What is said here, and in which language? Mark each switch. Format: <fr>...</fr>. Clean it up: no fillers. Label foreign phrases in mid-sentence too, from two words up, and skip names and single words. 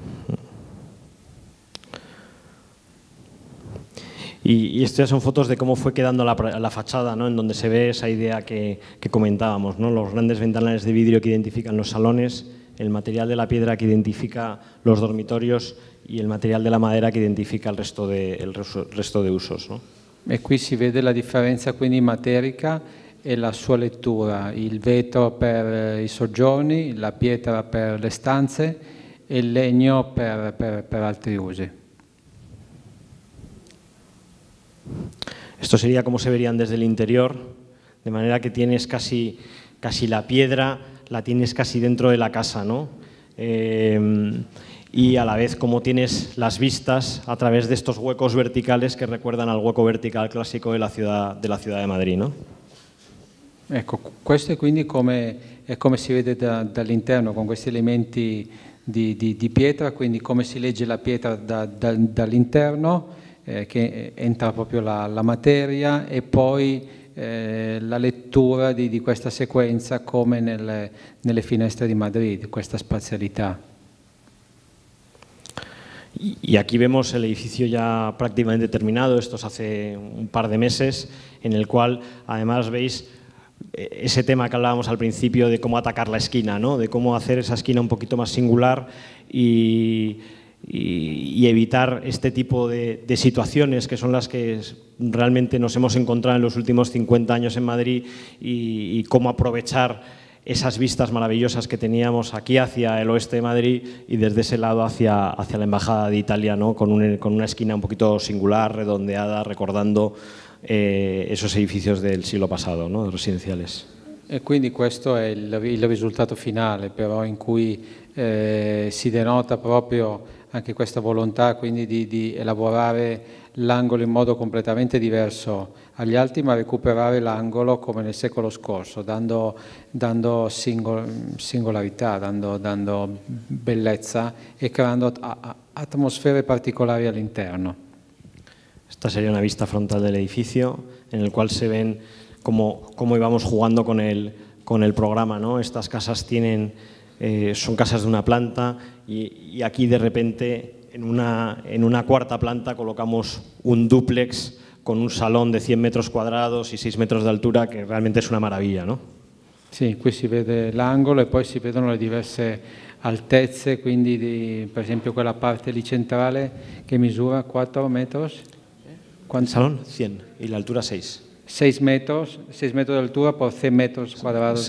<es>Y estas son fotos de cómo fue quedando la fachada, ¿no? En donde se ve esa idea que comentábamos, ¿no? Los grandes ventanales de vidrio que identifican los salones, el material de la piedra que identifica los dormitorios y el material de la madera que identifica el resto de usos, ¿no?</es> <it>E qui si vede la differenza quindi materica e la sua lettura, il vetro per i soggiorni, la pietra per le stanze e il legno per altri usi.</it> <es>Esto sería como se verían desde el interior, de manera que tienes casi la piedra, la tienes casi dentro de la casa, ¿no? Y a la vez como tienes las vistas a través de estos huecos verticales que recuerdan al hueco vertical clásico de la ciudad de Madrid, ¿no?</es> <it>Ecco, questo è quindi è come si vede dall'interno, con questi elementi di pietra, quindi come si legge la pietra dall'interno, che entra proprio la materia, e poi la lettura di questa sequenza come nelle finestre di Madrid, questa spazialità.</it> <es>Y aquí vemos el edificio ya prácticamente terminado, esto es hace un par de meses, en el cual además veis ese tema que hablábamos al principio de cómo atacar la esquina, ¿no? De cómo hacer esa esquina un poquito más singular y evitar este tipo de situaciones que son las que realmente nos hemos encontrado en los últimos 50 años en Madrid, y cómo aprovechar esas vistas maravillosas que teníamos aquí hacia el oeste de Madrid y desde ese lado hacia la Embajada de Italia, ¿no? Con una esquina un poquito singular, redondeada, recordando esos edificios del siglo pasado, ¿no?</es> <it>Residenziales. E quindi questo è il risultato finale, però, in cui si denota proprio anche questa volontà quindi di elaborare l'angolo in modo completamente diverso agli altri, ma recuperare l'angolo come nel secolo scorso, dando singolarità, dando bellezza e creando atmosfere particolari all'interno.</it> <es>Esta sería una vista frontal del edificio en el cual se ven cómo íbamos jugando con el programa, ¿no? Estas casas son casas de una planta y aquí de repente en una cuarta planta colocamos un dúplex con un salón de 100 metros cuadrados y 6 metros de altura, que realmente es una maravilla, ¿no?</es> <it>Sì, qui si vede l'angolo e poi si vedono le diverse altezze, quindi per esempio quella parte lì centrale che misura 4 metros.</it> <es>¿El salón? 100 y la altura 6. 6 metros de altura por 100 metros cuadrados</es>